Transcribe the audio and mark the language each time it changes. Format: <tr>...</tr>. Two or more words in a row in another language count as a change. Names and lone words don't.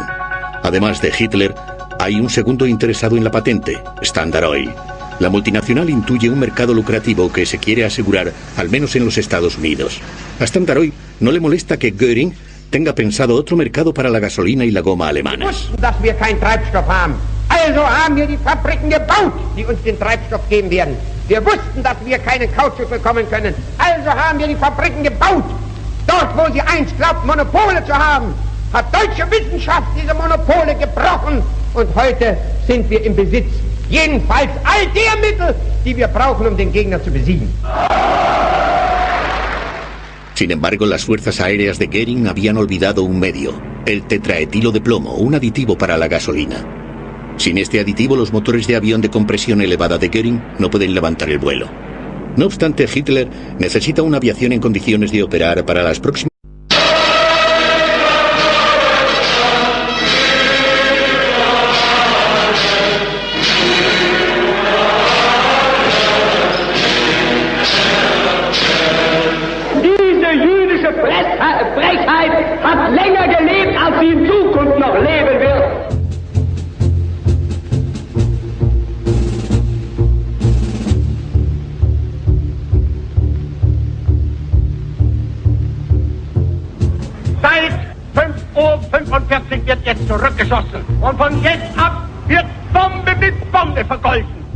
<es>Además de Hitler, hay un segundo interesado en la patente, Standard Oil. La multinacional intuye un mercado lucrativo que se quiere asegurar, al menos en los Estados Unidos. A Standard Oil no le molesta que Göring tenga pensado otro mercado para la gasolina y la goma alemanas.</es> <de>Also haben wir die Fabriken gebaut, die uns den Treibstoff geben werden. Wir wussten, dass wir keinen Kautschuk bekommen können. Also haben wir die Fabriken gebaut. Dort, wo sie einst glaubt, Monopole zu haben, hat deutsche Wissenschaft diese Monopole gebrochen. Und heute sind wir im Besitz, jedenfalls all der Mittel, die wir brauchen, um den Gegner zu besiegen.</de> <es>Sin embargo, las fuerzas aéreas de Göring habían olvidado un medio, el tetraetilo de plomo, un aditivo para la gasolina. Sin este aditivo, los motores de avión de compresión elevada de Göring no pueden levantar el vuelo. No obstante, Hitler necesita una aviación en condiciones de operar para las próximas...</es> <de>Diese jüdische Frechheit hat länger gelebt, als sie in Zukunft noch leben wird. Seit 5:45 Uhr wird jetzt zurückgeschossen. Und von jetzt ab wird Bombe mit Bombe vergolten.</de>